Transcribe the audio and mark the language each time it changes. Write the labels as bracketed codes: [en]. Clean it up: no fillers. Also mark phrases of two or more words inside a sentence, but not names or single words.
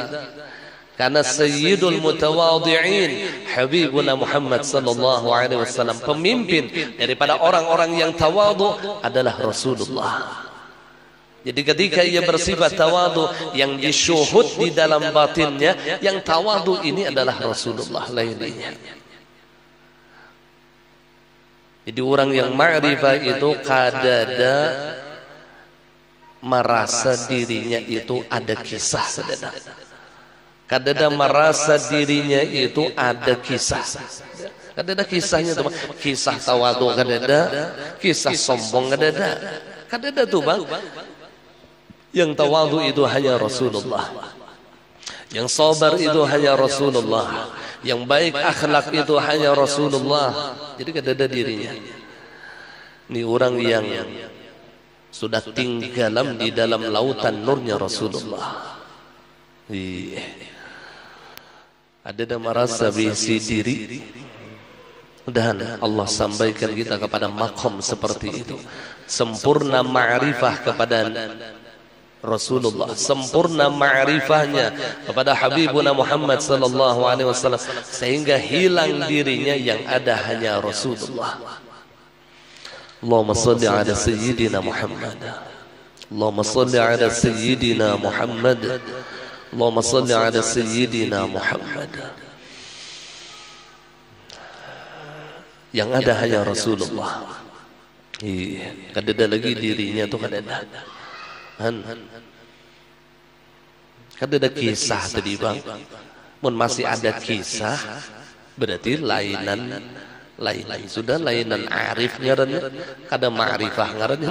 [ar] Karena سيد المتواضعين حبيبنا محمد صلى الله عليه وسلم, [id] pemimpin daripada orang-orang yang tawadhu adalah Rasulullah. Jadi ketika ia bersifat tawadhu, yang disyuhud di dalam batinnya, yang tawadhu ini adalah Rasulullah lainnya. [bjn] Jadi orang yang ma'rifah itu kadada merasa dirinya itu ada kisah, kadada merasa dirinya itu ada kisah, kadada kisahnya tuh, kisah tawadu kadada, kisah sombong kadada tuh bang. [id] Yang tawadu itu hanya Rasulullah, yang sabar itu hanya Rasulullah, yang baik akhlak itu hanya Rasulullah. Jadi kadada dirinya. Ini orang yang sudah tenggelam di dalam lautan nurnya Rasulullah. [bjn] Ada merasa bisi diri. [id] Mudah-mudahan Allah sampaikan kita kepada makom seperti itu. Sempurna ma'rifah kepada Rasulullah, sempurna ma'rifahnya kepada [ar] حبيبنا محمد صلى الله عليه وسلم, [id] sehingga hilang dirinya, yang ada hanya Rasulullah. [ar] اللهم صل على سيدنا محمد، اللهم صل على سيدنا محمد، اللهم صل على سيدنا محمد. [id] Yang ada hanya Rasulullah. [bjn] Kadada lagi dirinya tuh kadada. Kadada kisah tadi bang. Mun masih ada kisah, berarti lainan sudah lainan arif ngarannya, kada ma'rifah ngarannya.